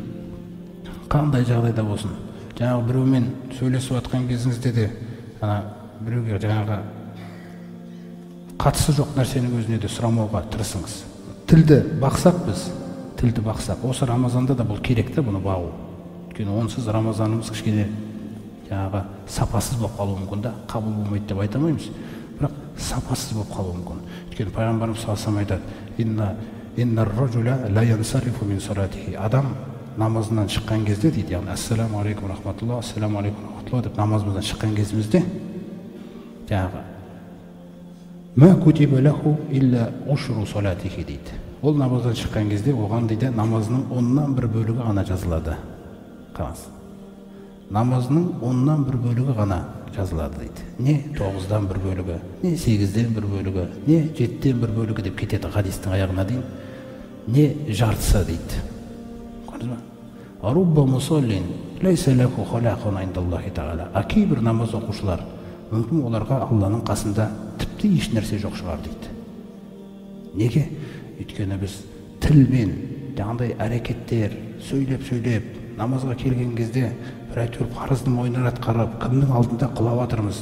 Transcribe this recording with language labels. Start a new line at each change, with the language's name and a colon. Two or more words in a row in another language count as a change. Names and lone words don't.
Kazakh: Қандай жағдайда болсын. Жаңағы біреумен сөйлесіп жатқан кезіңізде де біреуге жаңағы қатысы жоқ нәрсенің өзіне де сұрамауға тырысыңыз. Тілді бақсақ біз, осы Рамазанда да бұл керек та, бұны бағу. Өйткені онсыз Рамазанымыз кішкене жаңағы сапасыз болып қалуы мүмкін да, қабыл болмайды деп айтамаймыз, бірақ сапасыз болып қалуы мүмкін. Өйткені пайғамбарымыз
Arabic: صلى الله عليه و айтады: "إن الرجل لا ينصرف من صلاته."
Kazakh: Адам намазынан шыққан кезде дейді, яғни
Arabic: السلام عليكم رحمة الله, السلام عليكم رحمة الله
Kazakh: деп намазымыздан шыққан кезімізде жаңағы
Arabic: ما كتب له إلا عشر صلاته
Kazakh: дейді. Ол намаздан шыққан кезде оған дейді намазының 1/10 бөлігі ғана жазылады. Қараңыз. Намазының 1/10 бөлігі ғана жазылады дейді. Не 9/1 бөлігі, не 8/1 бөлігі, не 7/1 бөлігі деп кетеді хадистің аяғына дейін. Не жартысы дейді. Көрдіңіз бе?
Arabic: رب مصل ليس له خلاق عند الله تعالى.
Kazakh: Кейбір намаз оқушылар, мүмкін оларға Алланың қасында тіпті еш нәрсе жоқ шығар дейді. Неге? Өйткені біз тілмен, жаңағыдай әрекеттер, сөйлеп, намазға келген кезде бір әйтеуір парызды мойнына атқарып, кімнің алдында құлап жатырмыз?